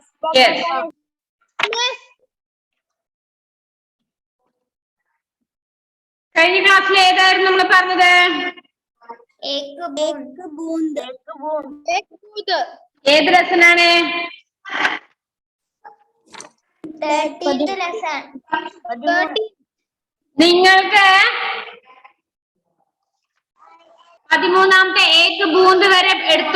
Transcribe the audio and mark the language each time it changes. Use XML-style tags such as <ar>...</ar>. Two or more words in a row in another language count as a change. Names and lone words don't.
<en>Yes. Yes.</en> <ml>കഴിഞ്ഞ ക്ലാസ്സിൽ ഏതായിരുന്നു നമ്മൾ പറഞ്ഞത്?</ml> <hi>एक बूंद.</hi> <ml>ഏത് ലെസനാണ്?</ml> <en>13th lesson.</en> <ml>നിങ്ങൾക്ക് 13ാമത്തെ</ml> <hi>एक बूंद</hi> <ml>വരെ എടുത്തോ?</ml>